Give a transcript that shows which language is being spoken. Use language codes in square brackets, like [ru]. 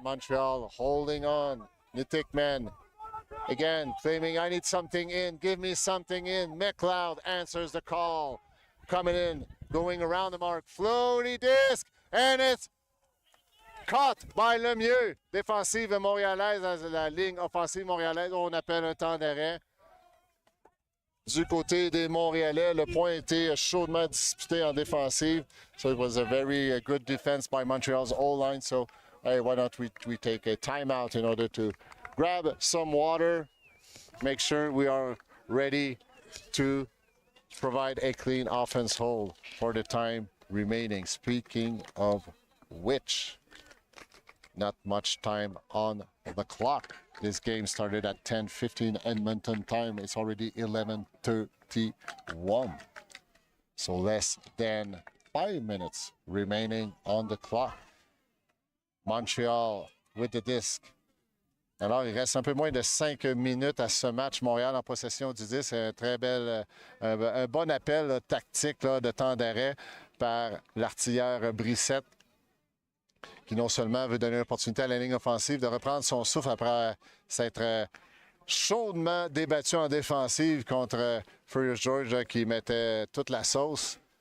[en] Montreal holding on. Nitikman again claiming, I need something in, give me something in. McLeod answers the call. Coming in, going around the mark, floaty disc, and it's caught by Lemieux. [fr] Défensive montréalaise, la ligne offensive montréalaise, on appelle un temps d'arrêt. Du côté des Montréalais, le point a été chaudement disputé en défensive. [en] So it was a very good defense by Montreal's O-line. So hey, why don't we take a timeout in order to grab some water, make sure we are ready to provide a clean offense hold for the time remaining. Speaking of which, not much time on the clock. This game started at 10:15 Edmonton time. It's already 11:31. So less than 5 minutes remaining on the clock. Montreal with the disc. [fr] Alors, il reste un peu moins de 5 minutes à ce match. Montréal en possession du disque. Un très bel, un bon appel là, tactique là, de temps d'arrêt par l'artilleur Brissett, qui non seulement veut donner l'opportunité à la ligne offensive de reprendre son souffle après s'être chaudement débattu en défensive contre Furious George là, qui mettait toute la sauce.